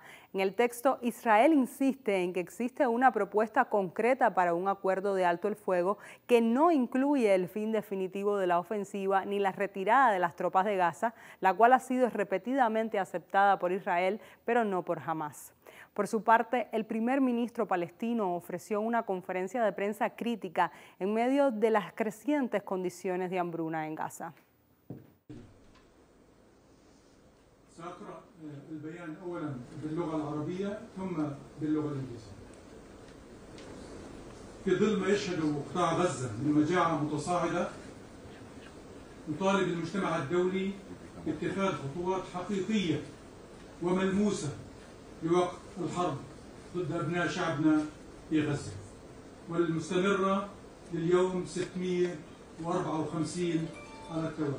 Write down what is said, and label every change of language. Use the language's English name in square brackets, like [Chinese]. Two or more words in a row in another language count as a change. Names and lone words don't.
[Spanish] En el texto, Israel insiste en que existe una propuesta concreta para un acuerdo de alto el fuego que no incluye el fin definitivo de la ofensiva ni la retirada de las tropas de Gaza, la cual ha sido repetidamente aceptada por Israel, pero no por Hamás. Por su parte, el primer ministro palestino ofreció una conferencia de prensa crítica en medio de las crecientes condiciones de hambruna en Gaza. [Arabic] سأقرأ البيان أولا باللغة العربية ثم باللغة الإنجليزية. في ظل ما يشهد قطاع غزة من مجاعة متصاعدة، نطالب المجتمع الدولي باتخاذ خطوات حقيقية وملموسة لوقف الحرب ضد أبناء شعبنا في غزة والمستمرة لليوم 654 على التوالي.